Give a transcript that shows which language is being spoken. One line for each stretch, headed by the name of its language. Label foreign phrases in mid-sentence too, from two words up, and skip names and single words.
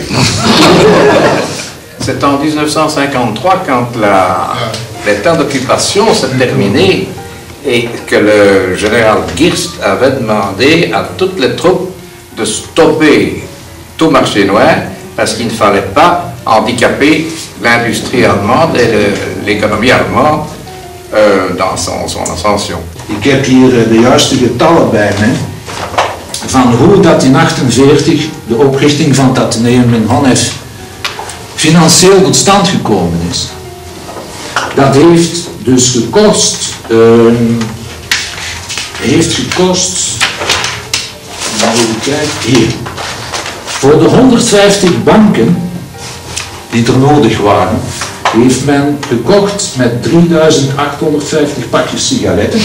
French: C'est en 1953, quand les temps d'occupation s'est terminé et que le général Girst avait demandé à toutes les troupes de stopper tout marché noir parce qu'il ne fallait pas handicaper l'industrie allemande et l'économie allemande dans son ascension.
Dutch: Ik heb hier de juiste getallen bij me van hoe dat in 1948 de oprichting van het Atheneum in Honnef financieel tot stand gekomen is. Dat heeft dus gekost, even kijken, hier, voor de 150 banken die er nodig waren, heeft men gekocht met 3850 pakjes sigaretten.